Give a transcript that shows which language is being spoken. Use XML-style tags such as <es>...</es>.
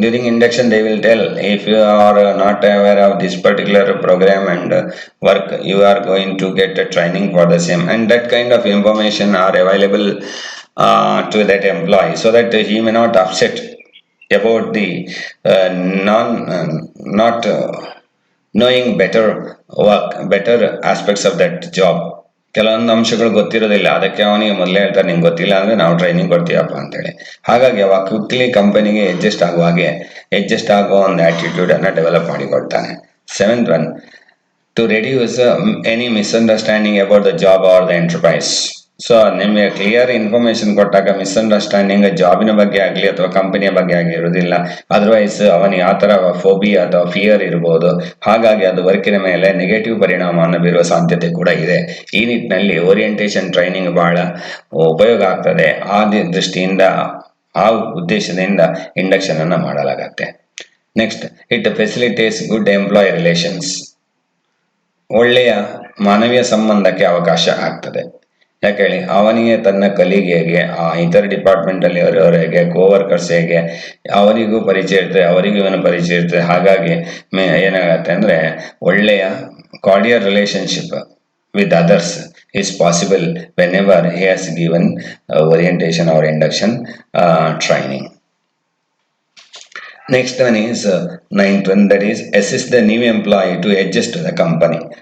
<en>During induction they will tell, if you are not aware of this particular program and work, you are going to get a training for the same, and that kind of information are available to that employee, so that he may not upset about the non not knowing better aspects of that job.</en> <kn>ಕೆಲವೊಂದು ಅಂಶಗಳು ಗೊತ್ತಿರೋದಿಲ್ಲ, ಅದಕ್ಕೆ ಅವನಿಗೆ ಮೊದಲೇ ಹೇಳ್ತಾರೆ ನಿಂಗೆ ಗೊತ್ತಿಲ್ಲ ಅಂದ್ರೆ ನಾವು ಟ್ರೈನಿಂಗ್ ಕೊಡ್ತೀವಪ್ಪ ಅಂತೇಳಿ. ಹಾಗಾಗಿ ಅವ ಕ್ವಿಕ್ಲಿ ಕಂಪನಿಗೆ ಅಡ್ಜಸ್ಟ್ ಆಗೋ ಒಂದು ಆಟಿಟ್ಯೂಡ್ ಅನ್ನ develop ಮಾಡಿಕೊಡ್ತಾನೆ.</kn> <en>Seventh one, to reduce any misunderstanding about the job or the enterprise.</en> <kn>So ನಿಮಗೆ ಕ್ಲಿಯರ್ ಇನ್ಫಾರ್ಮೇಶನ್ ಕೊಟ್ಟಾಗ ಮಿಸ್ಅಂಡರ್ಸ್ಟ್ಯಾಂಡಿಂಗ್ ಜಾಬಿನ ಬಗ್ಗೆ ಆಗಲಿ ಅಥವಾ ಕಂಪನಿಯ ಬಗ್ಗೆ ಆಗಲಿ ಇರೋದಿಲ್ಲ. ಅದರ್ವೈಸ್ ಅವನಿಗೆ ಆ ಥರ ಫೋಬಿಯಾ ಅಥವಾ ಫಿಯರ್ ಇರ್ಬೋದು. ಹಾಗಾಗಿ ಅದು ವರ್ಕಿನ ಮೇಲೆ ನೆಗೆಟಿವ್ ಪರಿಣಾಮವನ್ನು ಬೀರುವ ಸಾಧ್ಯತೆ ಕೂಡ ಇದೆ. ಈ ನಿಟ್ಟಿನಲ್ಲಿ ಓರಿಯೆಂಟೇಷನ್ ಟ್ರೈನಿಂಗ್ ಬಹಳ ಉಪಯೋಗ ಆಗ್ತದೆ. ಆ ದೃಷ್ಟಿಯಿಂದ, ಆ ಉದ್ದೇಶದಿಂದ ಇಂಡಕ್ಷನ್ ಅನ್ನು ಮಾಡಲಾಗತ್ತೆ.</kn> <en>Next, it facilitates good employee relations.</en> <kn>ಒಳ್ಳೆಯ ಮಾನವೀಯ ಸಂಬಂಧಕ್ಕೆ ಅವಕಾಶ ಆಗ್ತದೆ. ಯಾಕೆ ಹೇಳಿ, ಅವನಿಗೆ ತನ್ನ ಕಲೀಗ್ ಇತರ ಡಿಪಾರ್ಟ್ಮೆಂಟ್ ಅಲ್ಲಿ ಅವರವರಿಗೆ ಕೋವರ್ಕರ್ಸ್ ಹೇಗೆ, ಅವರಿಗೂ ಪರಿಚಯ ಇರ್ತದೆ, ಅವರಿಗೂ ಇವನು ಪರಿಚಯ ಇರ್ತದೆ. ಹಾಗಾಗಿ ಏನಾಗತ್ತೆ ಅಂದ್ರೆ ಒಳ್ಳೆಯ</kn> <en>Cordial relationship with others is possible whenever he has given orientation or induction training. Next one is ninth one, that is assist the new employee to adjust to the company.</en>